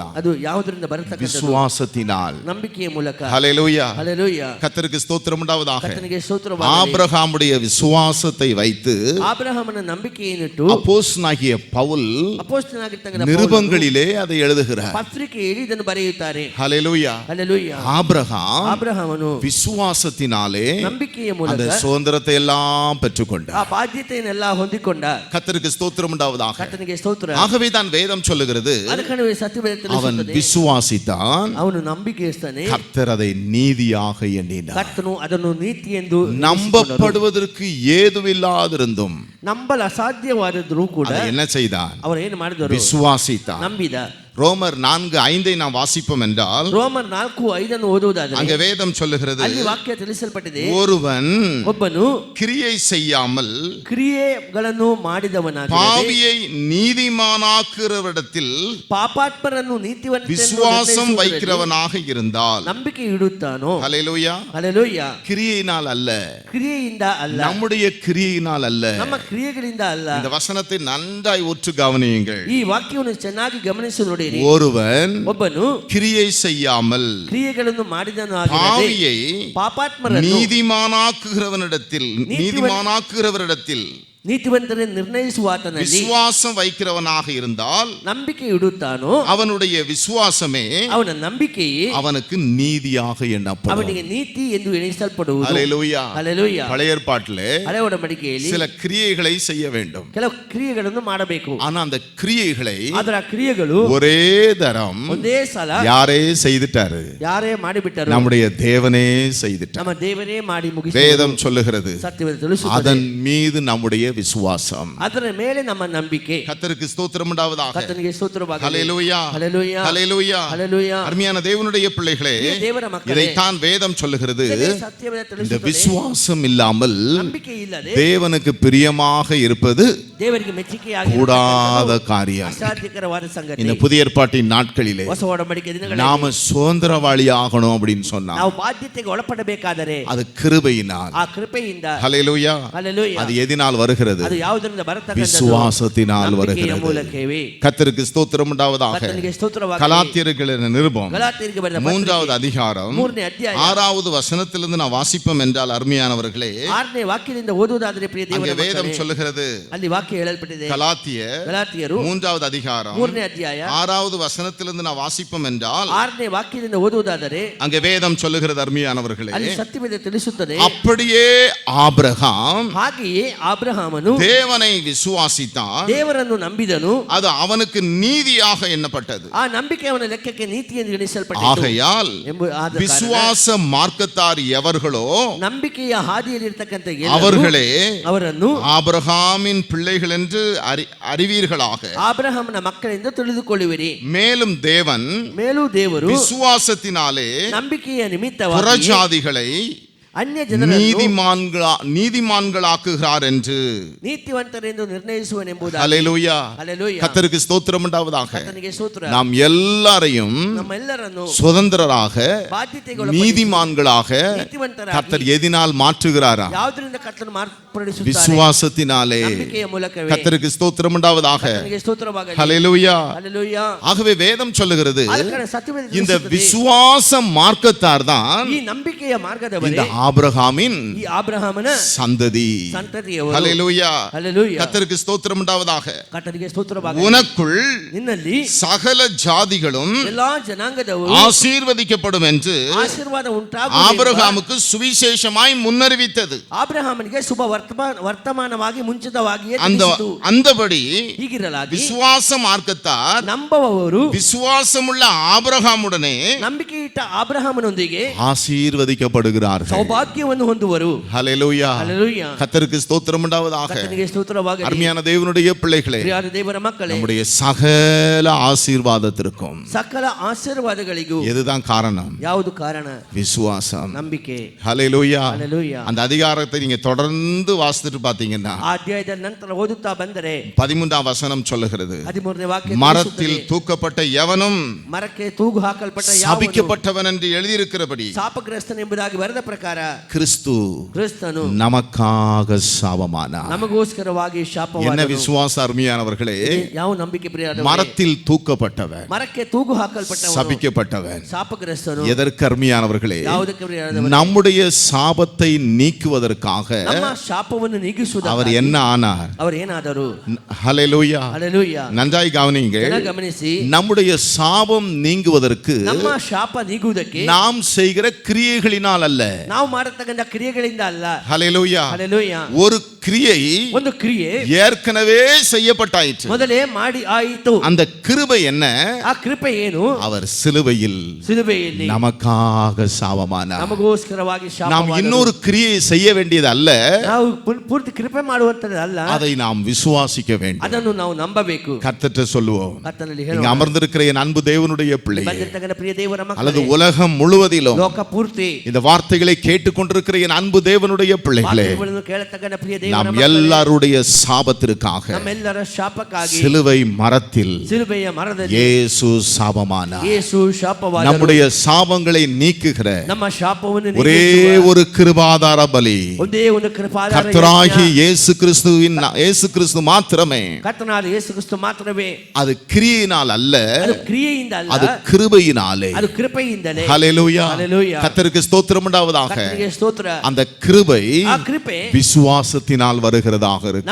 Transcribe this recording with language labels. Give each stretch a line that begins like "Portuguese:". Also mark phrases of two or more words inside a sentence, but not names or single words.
Kannada: ಅದು ಯಾವುದರಿಂದ ಬರತಕ್ಕಂಥದ್ದು?
Tamil: விசுவாசத்தினால்.
Kannada: ನಂಬಿಕೆಯ ಮೂಲಕ.
Tamil: ஹல்லேலூயா.
Kannada: ಹಲ್ಲೆಲೂಯಾ.
Tamil: கர்த்தருக்கு ஸ்தோத்திரம் உண்டாவதாக.
Kannada: ಕರ್ತನಿಗೆ ಸ್ತೋತ್ರವಾಗಲಿ.
Tamil: ஆபிரகாமுடைய விசுவாசத்தை வைத்து
Kannada: ಆಬ್ರಹಾಮನ ನಂಬಿಕೆಯನ್ನಿಟ್ಟು
Tamil: அப்போஸ்தலனாகிய பவுல்
Kannada: ಅಪೊಸ್ತಲನಾಗಿರ್ತಕ್ಕಂಥ
Tamil: நிருபங்களிலே அதை எழுதுகிறார்.
Kannada: ಪತ್ರಿಕೆಯಲ್ಲಿ ಇದನ್ನು ಬರೆಯುತ್ತಾರೆ.
Tamil: ஹல்லேலூயா.
Kannada: ಹಲ್ಲೆಲೂಯಾ.
Tamil: ஆபிரகாம் விசுவாசத்தினாலே
Kannada: ನಂಬಿಕೆಯ
Tamil: அந்த
Kannada: ಮೂಲಕ
Tamil: சுதந்திரத்தை எல்லாம் பெற்றுக்கொண்டார்.
Kannada: ಆ ಬಾಧ್ಯತೆಯನ್ನೆಲ್ಲ ಹೊಂದಿಕೊಂಡ.
Tamil: கர்த்தருக்கு ஸ்தோத்திரம் உண்டாவதாக.
Kannada: ಕರ್ತನಿಗೆ ಸ್ತೋತ್ರ.
Tamil: ஆகவே தான் வேதம் சொல்லுகிறது,
Kannada: ಅದಕ್ಕೆ ಸತ್ಯವೇದ
Tamil: அவன்
Kannada: ತಿಳಿಸುತ್ತದೆ,
Tamil: விசுவாசித்தான்,
Kannada: ಅವನು ನಂಬಿಕೆಯಿಸ್ತಾನೆ,
Tamil: கர்த்தர் அதை நீதியாக எண்ணினார்.
Kannada: ಕರ್ತನು ಅದನ್ನು ನೀತಿ ಎಂದು
Tamil: நம்பப்படுவதற்கு ஏதுவில்லாதிருந்தும்
Kannada: ನಂಬಲು ಅಸಾಧ್ಯವಾದರೂ ಕೂಡ
Tamil: அதை என்ன செய்தான்?
Kannada: ಅವರು ಏನು ಮಾಡಿದರು?
Tamil: விசுவாசித்தான்.
Kannada: ನಂಬಿದ.
Tamil: ரோமர் 4:5 நாம் வாசிப்போம் என்றால்
Kannada: ರೋಮರ್ 4:5 ಓದುವುದಾದರೆ
Tamil: அங்க வேதம் சொல்லுகிறது,
Kannada: ಅಲ್ಲಿ ವಾಕ್ಯ ತಿಳಿಸಲ್ಪಟ್ಟಿದೆ,
Tamil: ஒருவன்
Kannada: ಒಬ್ಬನು
Tamil: கிரியை செய்யாமல்
Kannada: ಕ್ರಿಯೆಗಳನ್ನು ಮಾಡಿದವನಾಗಿ
Tamil: பாவியை நீதிமானாக்குறவரிடத்தில்
Kannada: ಪಾಪಾತ್ಮರನ್ನು ನೀತಿವಂತ
Tamil: விசுவாசம் வைக்கிறவனாக இருந்தால்,
Kannada: ನಂಬಿಕೆ ಇಡುತ್ತಾನೋ,
Tamil: ஹல்லேலூயா,
Kannada: ಹಲ್ಲೆಲೂಯಾ,
Tamil: கிரியையினால் அல்ல,
Kannada: ಕ್ರಿಯೆಯಿಂದ ಅಲ್ಲ,
Tamil: நம்முடைய கிரியையினால் அல்ல.
Kannada: ನಮ್ಮ ಕ್ರಿಯೆಗಳಿಂದ ಅಲ್ಲ.
Tamil: இந்த வசனத்தை நன்றாய் உற்று கவனியுங்கள்.
Kannada: ಈ ವಾಕ್ಯವನ್ನು ಚೆನ್ನಾಗಿ ಗಮನಿಸಿ ನೋಡಿ.
Tamil: ஒருவன்
Kannada: ಒಬ್ಬನು
Tamil: கிரியை செய்யாமல்
Kannada: ಕ್ರಿಯೆಗಳನ್ನು ಮಾಡಿದವನಾಗಿ
Tamil: பாவியை
Kannada: ಪಾಪಾತ್ಮರನ್ನು
Tamil: நீதிமானாக்குகிறவரிடத்தில்
Kannada: ನೀತಿವಂತರನ್ನು ನಿರ್ಣಯಿಸುವ ಆತನಲ್ಲಿ
Tamil: விசுவாசம் வைக்கிறவனாக இருந்தால்,
Kannada: ನಂಬಿಕೆ ಇಡುತ್ತಾನೋ,
Tamil: அவனுடைய விசுவாசமே
Kannada: ಅವನ ನಂಬಿಕೆಯೇ
Tamil: அவனுக்கு நீதியாக எண்ணப்படும்.
Kannada: ಅವನಿಗೆ ನೀತಿ ಎಂದು ಎಣಿಸಲ್ಪಡುವುದು.
Tamil: ஹல்லேலூயா.
Kannada: ಹಲ್ಲೆಲೂಯಾ.
Tamil: பழைய ஏற்பாட்டிலே
Kannada: ಹಳೆ ಒಡಂಬಡಿಕೆಯಲ್ಲಿ
Tamil: சில கிரியைகளை செய்ய வேண்டும்.
Kannada: ಕೆಲವು ಕ್ರಿಯೆಗಳನ್ನು ಮಾಡಬೇಕು.
Tamil: ஆனா அந்த கிரியைகளை
Kannada: ಅದರ ಕ್ರಿಯೆಗಳು
Tamil: ஒரே தரம்
Kannada: ಒಂದೇ ಸಲ
Tamil: யாரே செய்துட்டாரு?
Kannada: ಯಾರೇ ಮಾಡಿಬಿಟ್ಟರು?
Tamil: நம்முடைய தேவனே செய்துட்டார்.
Kannada: ನಮ್ಮ ದೇವರೇ ಮಾಡಿ ಮುಗಿಸಿದರು.
Tamil: வேதம் சொல்லுகிறது,
Kannada: ಸತ್ಯವೇದ ತಿಳಿಸುತ್ತದೆ,
Tamil: அதன் மீது நம்முடைய விசுவாசம்.
Kannada: ಅದರ ಮೇಲೆ ನಮ್ಮ ನಂಬಿಕೆ.
Tamil: கர்த்தருக்கு ஸ்தோத்திரம் உண்டாவதாக.
Kannada: ಕರ್ತನಿಗೆ ಸ್ತೋತ್ರವಾಗಲಿ.
Tamil: ஹல்லேலூயா.
Kannada: ಹಲ್ಲೆಲೂಯಾ.
Tamil: ஹல்லேலூயா.
Kannada: ಹಲ್ಲೆಲೂಯಾ.
Tamil: அருமையான தேவனுடைய பிள்ளைகளே,
Kannada: ದೇವರ ಮಕ್ಕಳೇ,
Tamil: இதைத்தான் வேதம் சொல்லுகிறது,
Kannada: ಸತ್ಯವೇದ
Tamil: இந்த
Kannada: ತಿಳಿಸುತ್ತದೆ,
Tamil: விசுவாசம் இல்லாமல்
Kannada: ನಂಬಿಕೆ ಇಲ್ಲದೆ
Tamil: தேவனுக்கு பிரியமாக இருப்பது
Kannada: ದೇವರಿಗೆ ಮೆಚ್ಚುಗೆಯಾಗಿ
Tamil: கூடாத காரியம்.
Kannada: ಅಸಾಧ್ಯಕರವಾದ ಸಂಗತಿ.
Tamil: இந்த புதிய ஏற்பாட்டின் நாட்களிலே
Kannada: ಹೊಸ ಒಡಂಬಡಿಕೆ ದಿನಗಳಲ್ಲಿ
Tamil: நாம சுதந்திரவாளி ஆகணும் அப்படின்னு சொன்னா
Kannada: ನಾವು ಬಾಧ್ಯತೆಗೆ ಒಳಪಡಬೇಕಾದರೆ
Tamil: அது கிருபையினால்.
Kannada: ಆ ಕೃಪೆಯಿಂದ.
Tamil: ஹல்லேலூயா.
Kannada: ಹಲ್ಲೆಲೂಯಾ.
Tamil: அது எதினால் வருகிறது?
Kannada: ಅದು ಯಾವುದರಿಂದ ಬರತಕ್ಕಂಥದ್ದು?
Tamil: விசுவாசத்தினால்
Kannada: ನಂಬಿಕೆಯ
Tamil: வருகிறது.
Kannada: ಮೂಲಕವೇ.
Tamil: கர்த்தருக்கு ஸ்தோத்திரம் உண்டாவதாக.
Kannada: ಕರ್ತನಿಗೆ ಸ್ತೋತ್ರವಾಗಲಿ.
Tamil: கலாத்தியர்களின் நிருபம்
Kannada: ಗಲಾತ್ಯರಿಗೆ ಬರೆದ
Tamil: 3வது அதிகாரம்
Kannada: 3ನೇ ಅಧ್ಯಾಯ
Tamil: 6வது வசனத்திலிருந்து நான் வாசிப்போம் என்றால், அருமையானவர்களே,
Kannada: 6ನೇ ವಾಕ್ಯದಿಂದ ಓದುವುದಾದರೆ ಪ್ರಿಯ
Tamil: அங்கே
Kannada: ದೇವರ
Tamil: வேதம்
Kannada: ಮಕ್ಕಳೇ,
Tamil: சொல்லுகிறது,
Kannada: ಅಲ್ಲಿ ವಾಕ್ಯ ಹೇಳಲ್ಪಟ್ಟಿದೆ.
Tamil: கலாத்தியர் 3வது அதிகாரம்
Kannada: 3ನೇ ಅಧ್ಯಾಯ
Tamil: 6வது வசனத்திலிருந்து நான் வாசிப்போம் என்றால்,
Kannada: 6ನೇ ವಾಕ್ಯದಿಂದ ಓದುವುದಾದರೆ
Tamil: அங்கே வேதம் சொல்லுகிறது, அருமையானவர்களே,
Kannada: ಅಲ್ಲಿ ಸತ್ಯವೇದ ತಿಳಿಸುತ್ತದೆ,
Tamil: அப்படியே ஆபிரகாம்
Kannada: ಹಾಗೆಯೇ ಆಬ್ರಹಾಮನು
Tamil: தேவனை விசுவாசித்தான்,
Kannada: ದೇವರನ್ನು ನಂಬಿದನು,
Tamil: அது அவனுக்கு நீதியாக எண்ணப்பட்டது.
Kannada: ಆ ನಂಬಿಕೆ ಅವನ ಲೆಕ್ಕಕ್ಕೆ ನೀತಿ ಎಂದು ಎಣಿಸಲ್ಪಟ್ಟಿತು.
Tamil: ஆகையால்
Kannada: ಆದ ಕಾರಣ
Tamil: விசுவாச மார்க்கத்தார் எவர்களோ
Kannada: ನಂಬಿಕೆಯ ಹಾದಿಯಲ್ಲಿರ್ತಕ್ಕಂಥ
Tamil: அவர்களே
Kannada: ಅವರನ್ನು
Tamil: ஆபிரகாமின் பிள்ளைகள் என்று அறிவீர்களாக.
Kannada: ಆಬ್ರಹಾಮನ ಮಕ್ಕಳೆಂದು ತಿಳಿದುಕೊಳ್ಳುವಿರಿ.
Tamil: மேலும் தேவன்
Kannada: ದೇವರು
Tamil: விசுவாசத்தினாலே
Kannada: ನಂಬಿಕೆಯ ನಿಮಿತ್ತವಾಗಿ
Tamil: புறஜாதிகளை
Kannada: ಅನ್ಯ ಜನರನ್ನು
Tamil: நீதிமான்களாக்குகிறார் என்று
Kannada: ನೀತಿವಂತರೆಂದು ನಿರ್ಣಯಿಸುವನೆಂಬುದಾಗಿ.
Tamil: ஹல்லேலூயா.
Kannada: ಹಲ್ಲೆಲೂಯಾ.
Tamil: கர்த்தருக்கு ஸ்தோத்திரம் உண்டாவதாக.
Kannada: ಕರ್ತನಿಗೆ ಸ್ತೋತ್ರ.
Tamil: நாம் எல்லாரையும்
Kannada: ನಮ್ಮೆಲ್ಲರನ್ನು
Tamil: சுதந்திரராக
Kannada: ಬಾಧ್ಯತೆಗೊಳಪಡಿಸಿ
Tamil: நீதிமான்களாக
Kannada: ನೀತಿವಂತರಾಗಿ
Tamil: கர்த்தர் எதினால் மாற்றுகிறாரா?
Kannada: ಯಾವುದರಿಂದ ಕರ್ತನು ಮಾರ್ಪಡಿಸುತ್ತಾನೆ?
Tamil: விசுவாசத்தினாலே.
Kannada: ನಂಬಿಕೆಯ ಮೂಲಕವೇ.
Tamil: கர்த்தருக்கு ஸ்தோத்திரம் உண்டாவதாக.
Kannada: ಕರ್ತನಿಗೆ ಸ್ತೋತ್ರವಾಗಲಿ.
Tamil: ஹல்லேலூயா.
Kannada: ಹಲ್ಲೆಲೂಯಾ.
Tamil: ஆகவே வேதம் சொல்லுகிறது,
Kannada: ಅದಕ್ಕೆ ಸತ್ಯವೇದ
Tamil: இந்த
Kannada: ತಿಳಿಸುತ್ತದೆ,
Tamil: விசுவாச மார்க்கத்தார் தான்
Kannada: ಈ ನಂಬಿಕೆಯ ಮಾರ್ಗದವರೇ
Tamil: இந்த ஆபிரகாமின்
Kannada: ಈ ಆಬ್ರಹಾಮನ
Tamil: சந்ததி.
Kannada: ಸಂತತಿಯವರು.
Tamil: ஹல்லேலூயா.
Kannada: ಹಲ್ಲೆಲೂಯಾ.
Tamil: கர்த்தருக்கு ஸ்தோத்திரம் உண்டாவதாக.
Kannada: ಕರ್ತನಿಗೆ ಸ್ತೋತ್ರವಾಗಲಿ.
Tamil: உனக்குள்
Kannada: ನಿನ್ನಲ್ಲಿ
Tamil: சகல ஜாதிகளும்
Kannada: ಎಲ್ಲಾ ಜನಾಂಗದವರು
Tamil: ஆசீர்வதிக்கப்படும் என்று
Kannada: ಆಶೀರ್ವಾದ ಉಂಟಾಗುವುದು
Tamil: ஆபிரகாமுக்கு சுவிசேஷமாய் முன்னறிவித்தது.
Kannada: ಆಬ್ರಹಾಮನಿಗೆ ಶುಭ ವರ್ತಮಾನವಾಗಿ ಮುಂಚಿತವಾಗಿಯೇ ತಿಳಿಸಿತು.
Tamil: அந்தபடி
Kannada: ಹೀಗಿರಲಾಗಿ
Tamil: விசுவாச மார்க்கத்தார்
Kannada: ನಂಬುವವರು
Tamil: விசுவாசமுள்ள ஆபிரகாமுடனே
Kannada: ನಂಬಿಕೆ ಇಟ್ಟ ಆಬ್ರಹಾಮನೊಂದಿಗೆ
Tamil: ஆசீர்வதிக்கப்படுகிறார்கள்.
Kannada: ಸೌಭಾಗ್ಯವನ್ನು ಹೊಂದುವರು.
Tamil: ஹல்லேலூயா.
Kannada: ಹಲ್ಲೆಲೂಯಾ.
Tamil: கர்த்தருக்கு ஸ்தோத்திரம் உண்டாவதாக.
Kannada: ಕರ್ತನಿಗೆ ಸ್ತೋತ್ರವಾಗಲಿ.
Tamil: அருமையான தேவனுடைய பிள்ளைகளே,
Kannada: ಪ್ರಿಯರ ದೇವರ ಮಕ್ಕಳೇ,
Tamil: நம்முடைய சகல ஆசீர்வாதத்திற்கும்
Kannada: ಸಕಲ ಆಶೀರ್ವಾದಗಳಿಗೂ
Tamil: எதுதான் காரணம்?
Kannada: ಯಾವುದು ಕಾರಣ?
Tamil: விசுவாசம்.
Kannada: ನಂಬಿಕೆ.
Tamil: ஹல்லேலூயா.
Kannada: ಹಲ್ಲೆಲೂಯಾ.
Tamil: அந்த அதிகாரத்தை நீங்க தொடர்ந்து வாசித்துட்டு பாத்தீங்கன்னா,
Kannada: ಆ ಅಧ್ಯಾಯದ ನಂತರ ಓದುತ್ತಾ ಬಂದರೆ
Tamil: 13ாம் வசனம் சொல்லுகிறது,
Kannada: 13ನೇ ವಾಕ್ಯ
Tamil: மரத்தில் தூக்கப்பட்ட எவனும்
Kannada: ಮರಕ್ಕೆ ತೂಗು ಹಾಕಲ್ಪಟ್ಟ ಯಾವನು
Tamil: சபிக்கப்பட்டவன் என்று எழுதியிருக்கிறபடி
Kannada: ಶಾಪಗ್ರಸ್ತನೆಂಬುದಾಗಿ ಬರೆದ ಪ್ರಕಾರ ಪ್ರಕಾರ
Tamil: கிறிஸ்து
Kannada: ಕ್ರಿಸ್ತನು
Tamil: நமக்காக சாபமானார்.
Kannada: ನಮಗೋಸ್ಕರವಾಗಿ
Tamil: என்ன
Kannada: ಶಾಪವಾದನು.
Tamil: விசுவாச அருமையானவர்களே,
Kannada: ಯಾವ ನಂಬಿಕೆ ಪ್ರಿಯರಾದವರೇ,
Tamil: மரத்தில் தூக்கப்பட்டவன்,
Kannada: ಮರಕ್ಕೆ ತೂಗು ಹಾಕಲ್ಪಟ್ಟವನು,
Tamil: சபிக்கப்பட்டவன்.
Kannada: ಶಾಪಗ್ರಸ್ತನು.
Tamil: எதற்கு அருமையானவர்களே?
Kannada: ಯಾವುದಕ್ಕೆ ಪ್ರಿಯರಾದವರೇ?
Tamil: நம்முடைய சாபத்தை நீக்குவதற்காக
Kannada: ನಮ್ಮ ಶಾಪವನ್ನು ನೀಗಿಸುವುದಕ್ಕಾಗಿ
Tamil: அவர் என்ன ஆனார்?
Kannada: ಅವರು ಏನಾದರು?
Tamil: ஹல்லேலூயா.
Kannada: ಹಲ್ಲೆಲೂಯಾ.
Tamil: நன்றாய் கவனியுங்கள்.
Kannada: ಚೆನ್ನಾಗಿ ಗಮನಿಸಿ.
Tamil: நம்முடைய சாபம் நீங்குவதற்கு
Kannada: ನಮ್ಮ ಶಾಪ ನೀಗುವುದಕ್ಕೆ
Tamil: நாம் செய்கிற கிரியைகளினால் அல்ல.
Kannada: ನಾವು ಮಾಡತಕ್ಕಂಥ ಕ್ರಿಯೆಗಳಿಂದ ಅಲ್ಲ.
Tamil: ஹல்லேலூயா.
Kannada: ಹಲ್ಲೆಲೂಯಾ.
Tamil: ஒரு கிரியை
Kannada: ಒಂದು ಕ್ರಿಯೆ
Tamil: ஏற்கனவே செய்யப்பட்டாயிற்று.
Kannada: ಮೊದಲೇ ಮಾಡಿ ಆಯಿತು.
Tamil: அந்த கிருபை என்ன?
Kannada: ಆ ಕೃಪೆ ಏನು?
Tamil: அவர் சிலுவையில்
Kannada: ಸಿಲುಬೆಯಲ್ಲಿ
Tamil: நமக்காக சாபமானார்.
Kannada: ನಮಗೋಸ್ಕರವಾಗಿ ಶಾಪ.
Tamil: நாம் இன்னொரு கிரியை செய்ய வேண்டியது அல்ல,
Kannada: ನಾವು ಪೂರ್ತಿ ಕೃಪೆ ಮಾಡುವಂತದ್ದು ಅಲ್ಲ,
Tamil: அதை நாம் விசுவாசிக்க வேண்டும்.
Kannada: ಅದನ್ನು ನಾವು ನಂಬಬೇಕು.
Tamil: கர்த்தர்ட்ட சொல்லுவோம்,
Kannada: ಕರ್ತನಲ್ಲಿ
Tamil: இங்க
Kannada: ಹೇಳುವ
Tamil: அமர்ந்திருக்கிற என் அன்பு தேவனுடைய பிள்ளை
Kannada: ಬಂದಿರತಕ್ಕಂಥ ಪ್ರಿಯ ದೇವರ
Tamil: அல்லது
Kannada: ಮಕ್ಕಳೇ,
Tamil: உலகம் முழுவதிலும்
Kannada: ಲೋಕ ಪೂರ್ತಿ
Tamil: இந்த வார்த்தைகளை கேட்டுக்கொண்டிருக்கிற என் அன்பு தேவனுடைய பிள்ளைகளே,
Kannada: ವಾಕ್ಯಗಳನ್ನು ಕೇಳತಕ್ಕಂಥ ಪ್ರಿಯ ದೇವರ
Tamil: நாம்
Kannada: ಮಕ್ಕಳೇ,
Tamil: எல்லாருடைய சாபத்திற்காக
Kannada: ನಮ್ಮೆಲ್ಲರ ಶಾಪಕ್ಕಾಗಿ
Tamil: சிலுவை மரத்தில்
Kannada: ಸಿಲುಬೆಯ ಮರದಲ್ಲಿ
Tamil: இயேசு சாபமானார்.
Kannada: ಯೇಸು ಶಾಪವಾದನು.
Tamil: நம்முடைய சாபங்களை நீக்குகிற
Kannada: ನಮ್ಮ ಶಾಪವನ್ನು
Tamil: ஒரே
Kannada: ನೀಗಿಸುವ
Tamil: ஒரு கிருபாதார பலி
Kannada: ಒಂದೇ ಒಂದು ಕೃಪಾದಾರ
Tamil: கர்த்தராகி
Kannada: ಯಜ್ಞ.
Tamil: இயேசு கிறிஸ்து மாத்திரமே.
Kannada: ಕರ್ತನಾದ ಯೇಸು ಕ್ರಿಸ್ತ ಮಾತ್ರವೇ.
Tamil: அது கிரியையினால் அல்ல,
Kannada: ಅದು ಕ್ರಿಯೆಯಿಂದ ಅಲ್ಲ,
Tamil: அது கிருபையினாலே.
Kannada: ಅದು ಕೃಪೆಯಿಂದಲೇ.
Tamil: ஹல்லேலூயா. ஹல்லேலூயா. கர்த்தருக்கு ஸ்தோத்திரம் உண்டாவதாக.
Kannada: ಕರ್ತನಿಗೆ ಸ್ತೋತ್ರ.
Tamil: அந்த கிருபை
Kannada: ಆ ಕೃಪೆ
Tamil: விசுவாசத்தினால் வருகிறதாக இருக்கிறது.